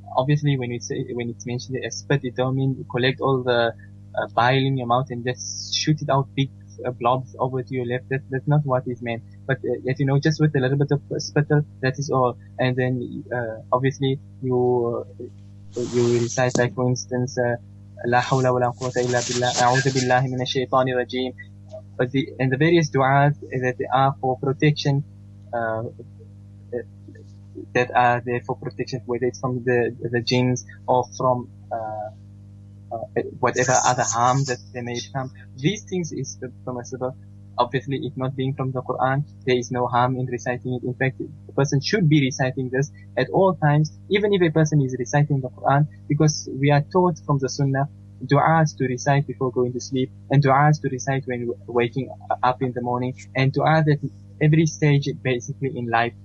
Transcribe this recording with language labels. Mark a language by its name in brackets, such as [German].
[English] Obviously, when it's mentioned as spit, it don't mean collect all the bile in your mouth and just shoot it out big blobs over to your left. That's not what is meant. But just with a little bit of spittle, that is all. And then obviously you you recite, like for instance, [Arabic] لا حول ولا قوة إلا بالله أعوذ بالله من الشيطان الرجيم. [English] But the various du'as that are for protection, that are there for protection, whether it's from the jinns or from whatever other harm that they may come. These things is permissible. Obviously, it not being from the Quran, there is no harm in reciting it. In fact, the person should be reciting this at all times, even if a person is reciting the Quran, because we are taught from the Sunnah du'as to recite before going to sleep, and du'as to recite when waking up in the morning, and du'as at every stage basically in life.